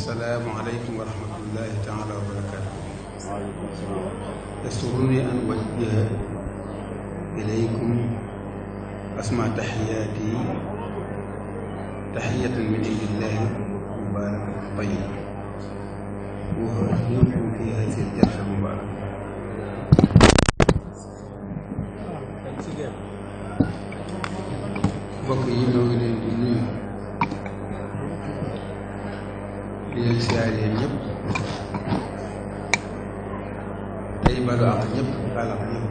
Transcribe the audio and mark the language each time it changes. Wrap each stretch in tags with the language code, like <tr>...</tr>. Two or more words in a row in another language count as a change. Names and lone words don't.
<ar>السلام عليكم ورحمة الله تعالى وبركاته. يسرني أن أوجه إليكم أسمع تحياتي تحية من عند الله مباركة طيبة وأهديكم في هذه الجلسة المباركة.</ar> <wo>mbokk yi ñoo ngi leen di nuyu di leen siyaare leen ñëpp tey balu ak ñëpp baal ak ñëpp.</wo>